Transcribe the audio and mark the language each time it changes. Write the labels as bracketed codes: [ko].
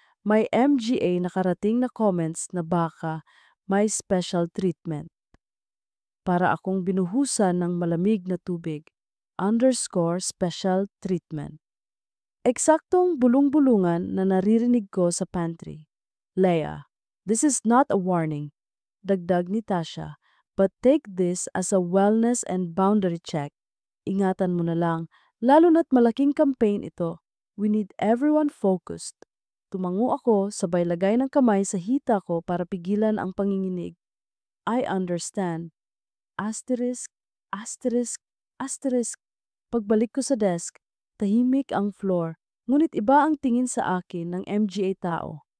[tl] May MGA nakarating na comments na baka may special treatment. Para akong binuhusan ng malamig na tubig. Underscore special treatment. Eksaktong bulong-bulungan na naririnig ko sa pantry. [en] Leah, this is not a warning. [tl] Dagdag ni Tasha, [en] but take this as a wellness and boundary check. [tl] Ingatan mo na lang, lalo na't malaking campaign ito. [en] We need everyone focused. [tl] Tumango ako, sabay lagay ng kamay sa hita ko para pigilan ang panginginig. [en] I understand. Asterisk, asterisk, asterisk. [tl] Pagbalik ko sa desk, tahimik ang floor, ngunit iba ang tingin sa akin ng MGA tao.